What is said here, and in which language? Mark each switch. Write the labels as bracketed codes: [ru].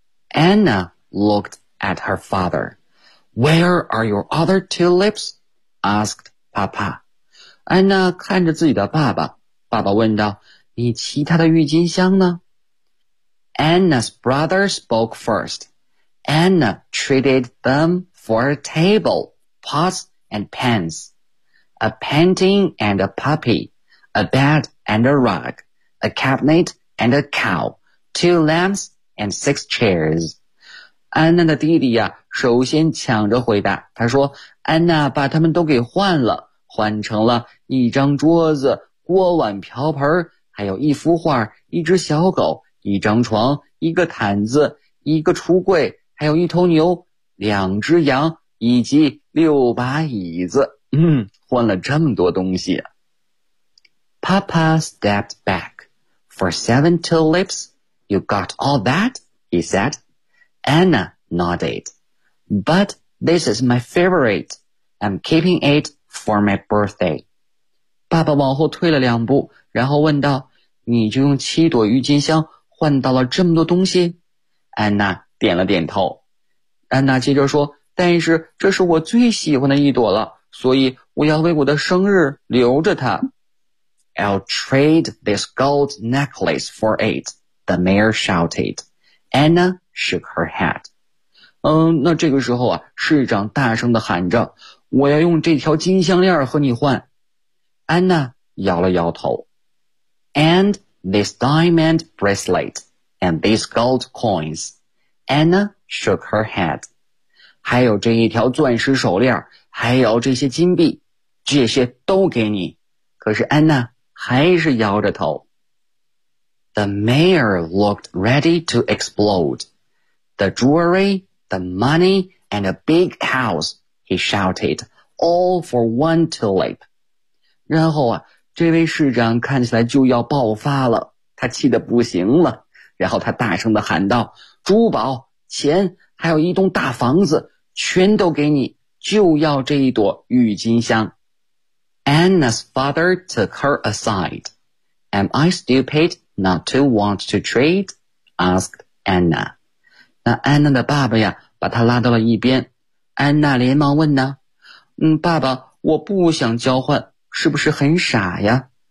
[en] Anna looked at her father. Where are your other tulips? Asked Papa. [zh] 安娜看着自己的爸爸，爸爸问道，你其他的郁金香呢？ [en] Anna's brother spoke first. Anna traded them for a table, pots and pans, a painting and a puppy, a bed and a rug, a cabinet and a cow, two lamps and 6 chairs. [zh] 安娜的弟弟呀，首先抢着回答，他说安娜把他们都给换了，换成了一张桌子、锅碗瓢盆，还有一幅画、一只小狗、一张床、一个毯子、一个橱柜，还有一头牛、两只羊以及六把椅子。换了这么多东西。 [en] Papa stepped back. For 7 tulips, you got all that? He said. Anna nodded. But this is my favorite. I'm keeping it for my birthday. [zh] 爸爸往后退了两步，然后问道，你就用七朵郁金香换到了这么多东西？安娜点了点头。安娜接着说，但是这是我最喜欢的一朵了，所以我要为我的生日留着它。 [en] I'll trade this gold necklace for it, the mayor shouted. Anna shook her head. [zh] 那这个时候啊，市长大声地喊着，我要用这条金项链和你换。安娜摇了摇头。 [en] And this diamond bracelet and these gold coins. Anna shook her head. [zh] 还有这一条钻石手链，还有这些金币，这些都给你。可是安娜还是摇着头。 [en] The mayor looked ready to explode. The jewelry, the money, and a big house, he shouted, all for one tulip. [zh] 然后啊，这位市长看起来就要爆发了，他气得不行了，然后他大声地喊道，珠宝、钱，还有一栋大房子，全都给你，就要这一朵郁金香。 [en] Anna's father took her aside. Am I stupid not to want to trade? Asked Anna. [zh] 那安娜的爸爸呀，把她拉到了一边。安娜连忙问呢，爸爸，我不想交换，是不是很傻呀？